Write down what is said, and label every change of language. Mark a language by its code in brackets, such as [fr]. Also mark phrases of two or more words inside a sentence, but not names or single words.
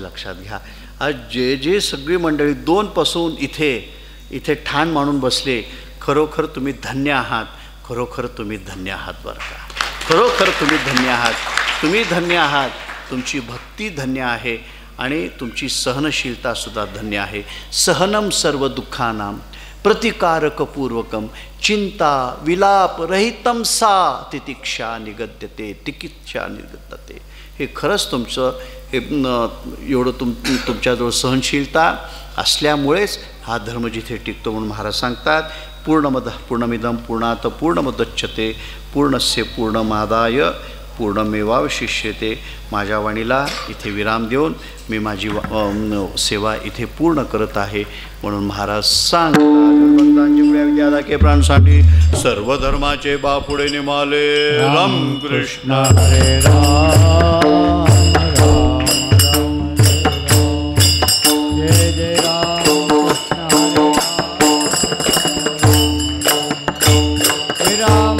[mr] लक्षात घ्या, आज जे सगळी मंडळी 2 पासून इथे ठाण मांडून बसले, खरोखर तुम्ही धन्य आहात. खरोखर तुम्ही धन्य आहात बरं का. खरोखर तुम्ही धन्य आहात. तुम्ही धन्य आहात. तुमची भक्ती धन्य आहे आणि तुमची सहनशीलतासुद्धा धन्य आहे. [sa] सहनम सर्व दुःखानां प्रतिकारकपूर्वकम चिंता विलाप रहितम सा तितिक्षा निगद्यते तिकिच्छा निगद्यते. [mr] हे खरंच तुमचं हे एवढं तुमच्याजवळ सहनशीलता असल्यामुळेच हा धर्म जिथे टिकतो म्हणून महाराज सांगतात [sa] पूर्णमिदं पूर्णात पूर्णमुदच्यते पूर्णस्य पूर्णमादाय पूर्णमेवावशिष्यते. [mr] माझ्या वाणीला इथे विराम देऊन मी माझी सेवा इथे पूर्ण करत आहे म्हणून महाराज सांगतात. के प्राणसाठी सर्व धर्माचे बापुडे निमाले. राम कृष्ण हरे राम. जय जय राम कृष्ण हरे राम.